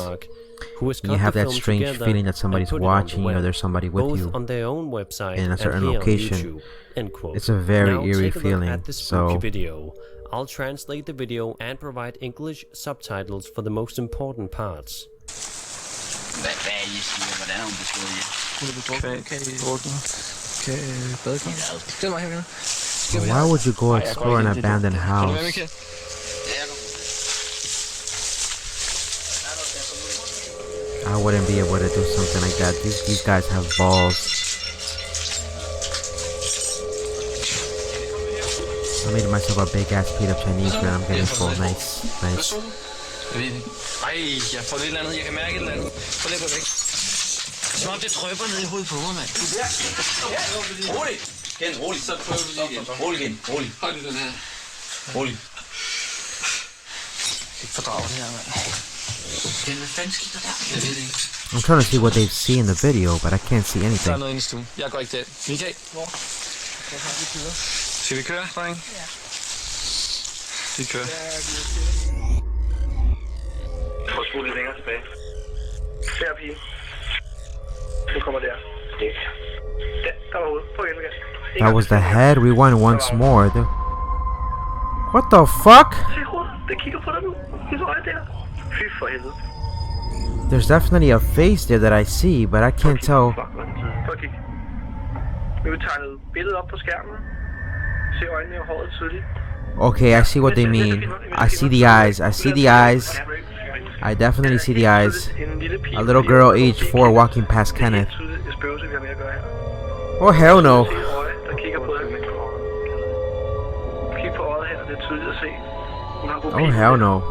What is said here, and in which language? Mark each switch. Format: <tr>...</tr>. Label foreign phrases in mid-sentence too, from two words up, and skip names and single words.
<en>Denmark, who has you cut have the that film strange together feeling that and somebody's put it on the watching you, or web, there's somebody with both you on their own website in a and certain here location. on YouTube. End quote. It's a very now eerie take a look feeling. at the spooky So video. I'll translate the video and provide English subtitles for the most important parts.</en> <da>Hvad er I siger? Hvordan har hun beskrevet jer? Hun er druknet.</da> <en>why would you go explore an abandoned house? I wouldn't be able to do something like that. These guys have balls. I made myself a big ass plate of Chinese, man. I'm getting full. Nice, nice.</en> <da>Ej, jeg får lidt eller andet. Jeg kan mærke et eller andet. Få lidt på væk. Som om det drypper ned i hovedet på mig, mand. Rolig. Gen, rolig. Så prøver vi lige igen. Rolig, Gen. Rolig. Hold lige den her. Rolig. Ikke fordrage det her, mand. Gen, hvad fanden sker der? Jeg ved det ikke.</da> <en>I'm trying to see what they see in the video, but I can't see</en> <da>Der er</da> <en>anything.</en> <da>noget inde i stuen. Jeg går ikke der. Michael. Hvor? Skal vi køre, dreng? Ja. Vi kører. Prøv at spole lidt længere tilbage. Der, pige. Du kommer der. Der var ude. Prøv igen, Lukas.</da> <en>That was the head. We won once more. What the fuck?</en> <da>Se hovedet. Det kigger på dig nu. Det er der. Fy for helvede.</da> <en>There's definitely a face there that I see, but I can't tell.</en> <da>Prøv at kigge. Vi vil tegne et billede op på skærmen. Se øjnene og håret tydeligt.</da> <en>Okay, I see what they mean. I see the eyes. I see the eyes. I definitely see the eyes. A little girl age 4 walking past Kenneth. Oh hell no. Oh hell no.</en>